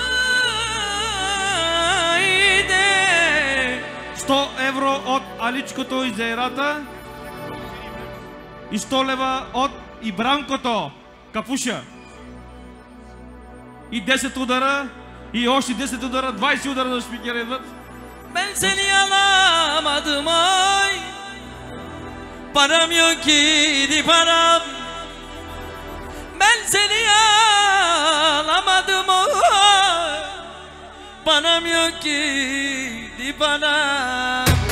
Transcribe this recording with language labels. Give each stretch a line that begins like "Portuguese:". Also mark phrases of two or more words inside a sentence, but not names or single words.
Bulgarian: 100 евро от Аличкото и Зайрата и 100 лева от Ибранкото, Капуша. И 10 удара, и още 10 удара, 20 удара за шпикера идват.
Turkish: Ben seni alamadım ay. Param yok idi param. Ben seni alamadım ay. Param yok idi param.